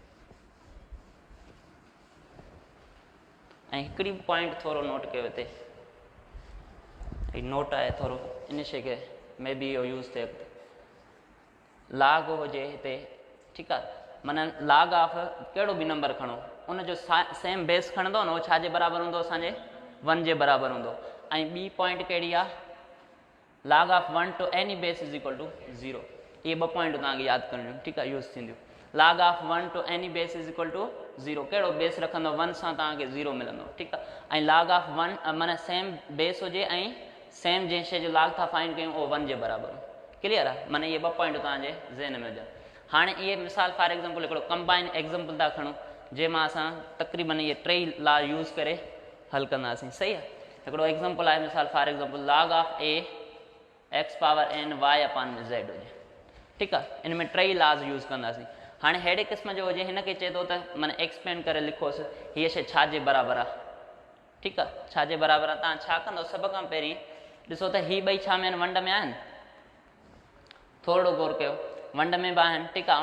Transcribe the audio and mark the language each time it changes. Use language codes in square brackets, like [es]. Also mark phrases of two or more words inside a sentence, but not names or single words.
[sd] ऐं हिकिड़ी पॉइंट थोरो नोट कयो हिते, नोट आहे थोरो, इन शइ खे [en] may be [sd] इहो यूज़ थिए अॻिते। लाग हुजे हिते, ठीकु आहे, माना [en] log of [sd] कहिड़ो बि नंबर खणो, उनजो सेम बेस खणंदो न, उहो छाजे बराबरि हूंदो, असांजे 1 जे बराबरि हूंदो। ऐं ॿी पॉइंट कहिड़ी आहे, [en] log of 1 to any base is equal to 0. [sd] इहे ॿ पॉइंट तव्हांखे यादि करणियूं, ठीकु आहे, यूज़ थींदियूं। [en] log of 1 to any base is equal to 0, [sd] कहिड़ो बेस रखंदो 1 सां तव्हांखे 0 मिलंदो, ठीकु आहे। ऐं [en] log of 1 [sd] माना [en] same base [sd] हुजे ऐं सेम जंहिं शइ जो log था फाइंड कयूं उहो 1 जे बराबरि। क्लियर आहे, माना इहे ॿ पॉइंट तव्हांजे ज़हन में हुजनि। हाणे इहे मिसाल [en] for example [sd] हिकिड़ो [en] combine example [sd] था खणूं, जंहिंमां असां तक़रीबन इहे 3 लॉ यूज़ करे हल कंदासीं, सही आहे। हिकिड़ो एग्ज़ाम्पल आहे, मिसाल [en] for example log of a x power n y upon z [sd] हुजे, ठीकु आहे। इन में 3 लॉज यूज़ कंदासीं। हाणे अहिड़े क़िस्म जो हुजे, हिन खे चए थो त माना एक्सप्लेन करे लिखोसि हीअ शइ छाजे बराबरि आहे, ठीकु आहे, छाजे बराबरि आहे। तव्हां छा कंदो, सभ खां पहिरीं ॾिसो त हीअ ॿई छा में आहिनि, वंड में आहिनि, थोरो गौर कयो, वंड में बि आहिनि, ठीकु आहे।